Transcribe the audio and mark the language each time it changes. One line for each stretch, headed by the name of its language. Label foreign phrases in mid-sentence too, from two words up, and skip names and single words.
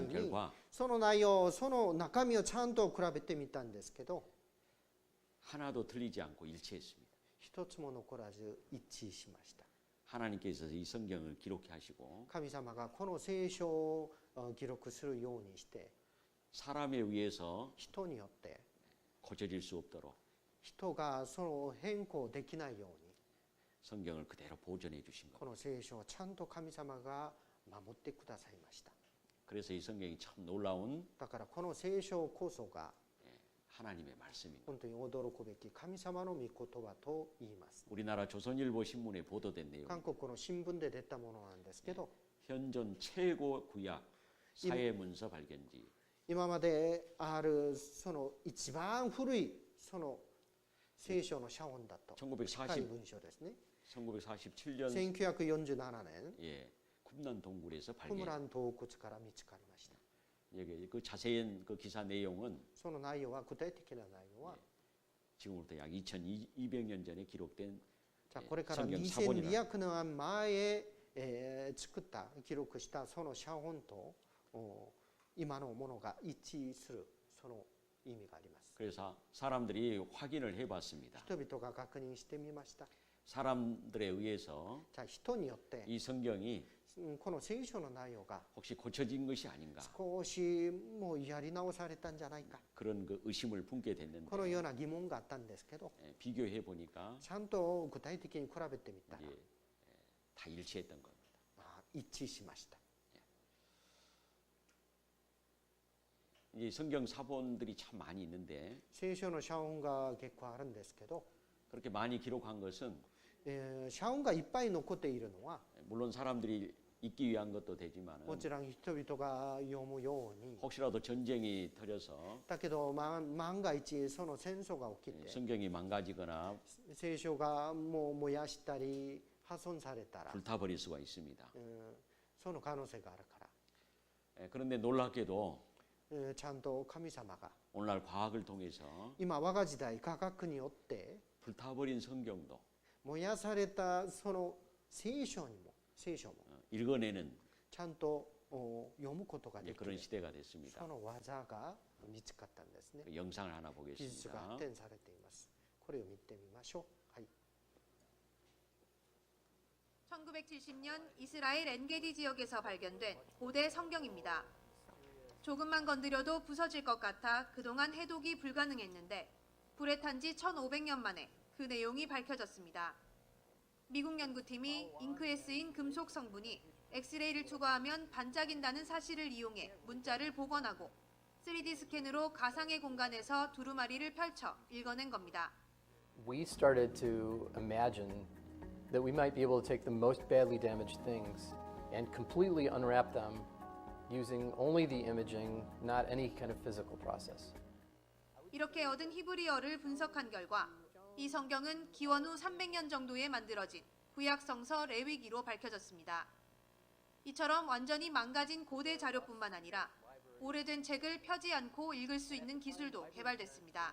Japanese: 実際に
Korean: 결과
Japanese: その内容、その中身をちゃんと比べてみたんですけど、
Korean: 하나도 틀리지 않고 일치했습니다.
Japanese: 一つも残らず一致しました。
Korean: 하나님께서 이 성경을 기록해 하시고
Japanese: 神様がこの聖書を記録するようにして、
Korean: 사람에 의해서
Japanese: 人によって
Korean: 고쳐질 수 없도록
Japanese: 人がその変更できないように
Korean: 성경을 그대로 보존해 주신
Japanese: こ
Korean: 겁니다.
Japanese: の聖書をちゃんと神様が守ってくださいました。
Korean: 그래서 이 성경이 참 놀라운
Japanese: だからこの聖書こそが
Korean: 하나님의 말씀입니다.
Japanese: 本当に驚くべき神様の御言葉と言います。
Korean: 우리나라 조선일보 신문에 보도된 내용.
Japanese: 韓国の新聞で出たものなんですけど、
Korean: 현존 최고 구약 사회 문서 발견지.
Japanese: 今まであるその一番古いその聖書の写本だと深い文書ですね。
Korean: 1947년
Japanese: 1947年
Korean: 예, 쿰란 동굴에서
Japanese: クムラ
Korean: 발견.
Japanese: ン洞窟から見つかりました。
Korean: 여기 그 자세한 그 기사 내용은
Japanese: その内容は具体的な内容は、
Korean: 지금부터 약 2200년 전에 기록된
Japanese: じゃあこれから
Korean: 성경 사본이라.
Japanese: 2200 年前作った記録したその写本と今のものが一致するその意味があります。
Korean: 그래서 사람들이 확인을 해봤습니다.
Japanese: 人々が確認してみました。
Korean: 사람들에 의해서
Japanese: じゃあ人によって
Korean: 이 성경이
Japanese: この聖書の内容が
Korean: 혹시 고쳐진 것이 아닌가
Japanese: 少しもうやり直されたんじゃないか、
Korean: 그런 그 의심을 품게 됐는데
Japanese: このような疑問があったんですけど、
Korean: 비교해 보니까
Japanese: ちゃんと具体的に比べてみたら
Korean: 다 일치했던 겁니다.
Japanese: 一致しました。
Korean: 이 성경 사본들이 참 많이 있는데
Japanese: 聖書の写本が結構あるんですけど、
Korean: 그렇게 많이 기록한 것은
Japanese: 写本がいっぱい残っているのは
Korean: 물론 사람들이 읽기 위한 것도 되지만
Japanese: もちろん人々が読むように、
Korean: 혹시라도 전쟁이 터져서
Japanese: だけど万が一その戦争が起きて
Korean: 성경이 망가지거나
Japanese: 聖書がもう燃やしたり破損されたら
Korean: 불타버릴 수가 있습니다.
Japanese: その可能性があるから、
Korean: 그런데 놀랍게도
Japanese: ちゃんと神様が
Korean: 오늘날 과학을 통해서
Japanese: 今我が時代科学によって
Korean: 불타버린 성경도
Japanese: 燃やされたその聖書も
Korean: 읽어내는
Japanese: ちゃんと読むことができ
Korean: 그런
Japanese: る
Korean: 시대가 됐습니다.
Japanese: その技が見つかったんですね。
Korean: 그 영상을 하나
Japanese: 技術が
Korean: 보겠습니다.
Japanese: 発展されています。これを見てみましょう。はい。
Korean: 1970년 이스라엘 엔게디 지역에서 발견된 고대 성경입니다. 조금만 건드려도 부서질 것 같아 그동안 해독이 불가능했는데 불에 탄 지 1500년 만에 그 내용이 밝혀졌습니다. 미국 연구팀이 잉크에 쓰인 금속 성분이 엑스레이를 투과하면 반짝인다는 사실을 이용해 문자를 복원하고 3D 스캔으로 가상의 공간에서 두루마리를 펼쳐 읽어낸 겁니다.
English: We started to imagine that we might be able to take the most badly damaged things and completely unwrap them using only the imaging, not any kind of physical process.
Korean: 이렇게 얻은 히브리어를 분석한 결과 이 성경은 기원 후 300년 정도에 만들어진 구약 성서 레위기로 밝혀졌습니다. 이처럼 완전히 망가진 고대 자료뿐만 아니라 오래된 책을 펴지 않고 읽을 수 있는 기술도 개발됐습니다.